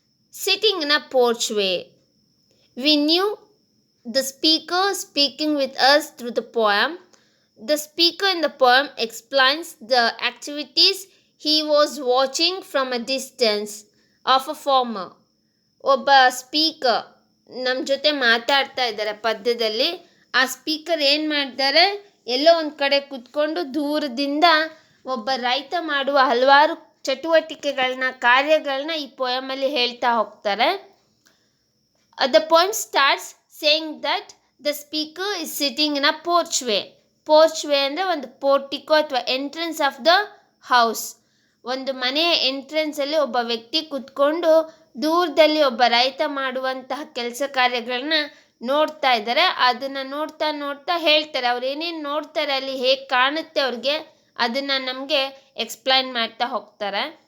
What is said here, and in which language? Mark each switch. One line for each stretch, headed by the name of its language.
English: Sitting in a porchway. We knew the speaker speaking with us through the poem. The speaker in the poem explains the activities he was watching from a distance of a farmer.
Kannada: ಒಬ್ಬ speaker ನಮ್ಮ ಜೊತೆ ಮಾತಾಡ್ತಾ ಇದ್ದಾರೆ ಪದ್ಯದಲ್ಲಿ. ಆ speaker ಏನು ಮಾಡ್ತಾರೆ, ಎಲ್ಲೋ ಒಂದು ಕಡೆ ಕೂತ್ಕೊಂಡು ದೂರದಿಂದ ಒಬ್ಬ ರೈತ ಮಾಡುವ ಹಲವಾರು ಚಟುವಟಿಕೆಗಳನ್ನ, ಕಾರ್ಯಗಳನ್ನ ಈ ಪೋಯಮಲ್ಲಿ ಹೇಳ್ತಾ ಹೋಗ್ತಾರೆ.
English: The poem starts saying that the speaker is sitting in a porchway.
Kannada: ಪೋರ್ಚ್ವೇ ಅಂದರೆ ಒಂದು ಪೋರ್ಟಿಕೋ ಅಥವಾ
English: Entrance of the house.
Kannada: ಒಂದು ಮನೆಯ ಎಂಟ್ರೆನ್ಸಲ್ಲಿ ಒಬ್ಬ ವ್ಯಕ್ತಿ ಕೂತ್ಕೊಂಡು ದೂರದಲ್ಲಿ ಒಬ್ಬ ರೈತ ಮಾಡುವಂತಹ ಕೆಲಸ ಕಾರ್ಯಗಳನ್ನ ನೋಡ್ತಾ ಇದ್ದಾರೆ. ಅದನ್ನು ನೋಡ್ತಾ ನೋಡ್ತಾ ಹೇಳ್ತಾರೆ. ಅವ್ರು ಏನೇನು ನೋಡ್ತಾರೆ, ಅಲ್ಲಿ ಹೇಗೆ ಕಾಣುತ್ತೆ ಅವ್ರಿಗೆ, ಅದನ್ನು ನಮಗೆ ಎಕ್ಸ್ಪ್ಲೈನ್ ಮಾಡ್ತಾ ಹೋಗ್ತಾರೆ.